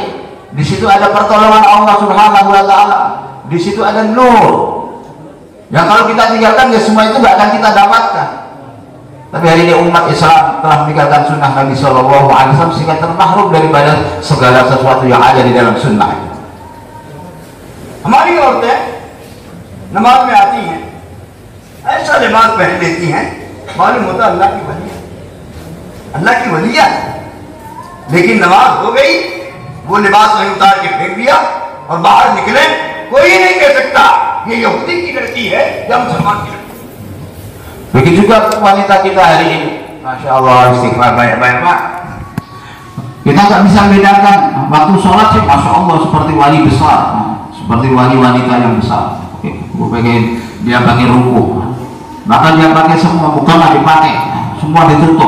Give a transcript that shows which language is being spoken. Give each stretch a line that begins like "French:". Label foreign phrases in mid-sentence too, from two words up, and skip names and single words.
Indonesian: Di situ ada pertolongan Allah
Arabic: سبحانه وتعالى.
Indonesian: Di situ ada nur. Yang kalau kita tinggalkan ya semua itu enggak akan kita dapatkan. Tapi hari ini umat Islam telah meninggalkan sunnah Nabi
Arabic: صلى الله عليه وسلم
Indonesian: sehingga termahrum daripada segala sesuatu yang ada di dalam sunnah.
Urdu: ہماری عورتیں نماز میں آتی ہیں، ایسا لباس پہن لیتی ہیں، معلوم ہوتا اللہ کی ولیا، اللہ کی ولیا. لیکن نماز ہو گئی، وہ لباس وہیں اتار کے پھینک دیا اور باہر نکلے، کوئی نہیں کہہ سکتا یہ یہودی کی لڑکی ہے یا مسلمان کی لڑکی.
Indonesian: Begitu juga wanita kita hari ini,
Arabic: ما شاء الله,
Indonesian: istighfar banyak-banyak Pak. Kita nggak bisa membedakan waktu sholat sih,
Arabic: ما شاء الله
Indonesian: seperti wali besar, seperti wanita yang besar. Dia pakai ruku, bahkan dia pakai semua, bukan nggak dipakai, semua ditutup.